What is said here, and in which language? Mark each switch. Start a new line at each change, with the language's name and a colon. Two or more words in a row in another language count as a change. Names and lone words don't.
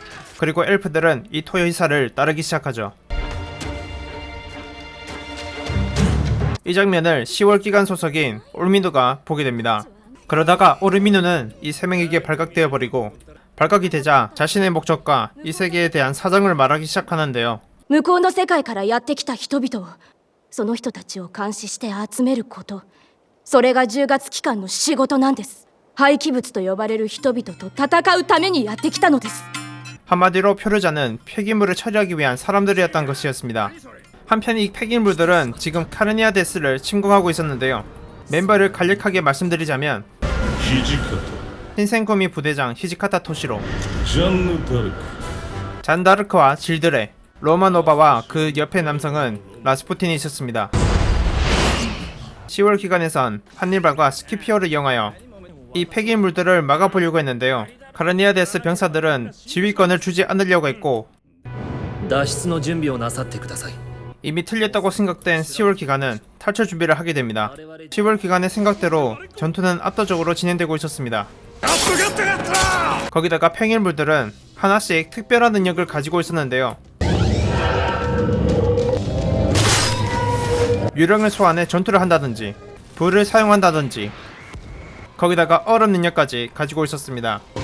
Korean: 그리고 엘프들은 이 토요히사를 따르기 시작하죠. 이 장면을 10월 기간 소속인 올미누가 보게 됩니다. 그러다가 오르미누는 이 세 명에게 발각되어 버리고 발각이 되자 자신의 목적과 이 세계에 대한 사정을 말하기 시작하는데요.
Japanese: 向こうの世界からやってきた人々をその人たちを監視して集めること、それが10月期間の仕事なんです。廃棄物と呼ばれる人々と戦うためにやってきたのです。
Korean: 한마디로 표류자는 폐기물을 처리하기 위한 사람들이었던 것이었습니다. 한편 이 폐기물들은 지금 카르니아 데스를 침공하고 있었는데요. 멤버를 간략하게 말씀드리자면 土方 흰생거미 부대장 히지카타 토시로, ジャンヌ・ダルク 잔다르크와 질드레, 로마노바와 그 옆에 남성은 라스푸틴이 있었습니다. 10월 기간에선 한니발과 스키피어를 이용하여 이 폐기물들을 막아보려고 했는데요. 카르니아데스 병사들은 지휘권을 주지 않으려고 했고
Japanese: 脱出の準備をなさってください。
Korean: 이미 틀렸다고 생각된 10월 기간은 탈출 준비를 하게 됩니다. 10월 기간의 생각대로 전투는 압도적으로 진행되고 있었습니다. 거기다가 폐기물들은 하나씩 특별한 능력을 가지고 있었는데요. 유령을 소환해 전투를 한다든지 불을 사용한다든지 거기다가 얼음 능력까지 가지고 있었습니다.